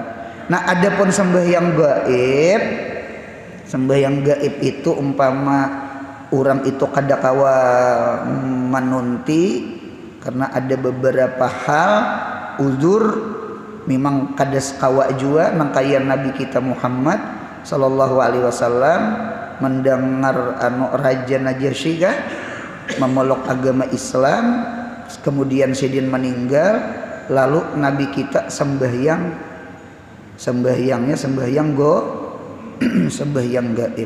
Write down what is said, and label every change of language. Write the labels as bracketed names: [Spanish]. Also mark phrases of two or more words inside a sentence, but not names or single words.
[Banjar] Nah adapun sembahyang gaib itu umpama orang itu kada kawa manunti karena ada beberapa hal uzur memang kada kawa jua nang kaya Nabi kita Muhammad [Arabic] صلى الله عليه وسلم [Banjar] mendengar Raja Najasyi memeluk agama Islam, kemudian Sidin meninggal, lalu Nabi kita sembahyang gaib.